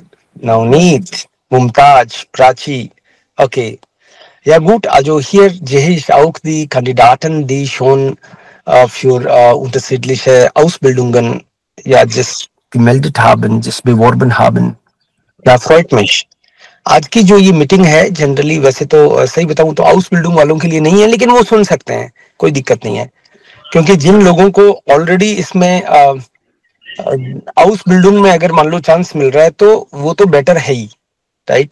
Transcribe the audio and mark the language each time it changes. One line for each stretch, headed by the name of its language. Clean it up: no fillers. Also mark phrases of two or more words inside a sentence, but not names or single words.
English: Navneet, Mumtaz, Prachi. Okay.
German: Ja gut, also hier sehe ich auch die Kandidaten, die schon für unterschiedliche Ausbildungen just gemeldet haben, just beworben haben. Ja, freut mich.
Hindi: आज की जो ये मीटिंग है जनरली वैसे तो सही बताऊं तो
English: house building
Hindi: वालों के लिए नहीं है, लेकिन वो सुन सकते हैं, कोई दिक्कत नहीं है। क्योंकि जिन लोगों को ऑलरेडी इसमें
English: house building
Hindi: में अगर मान लो चांस मिल रहा है तो वो तो बेटर है ही, राइट।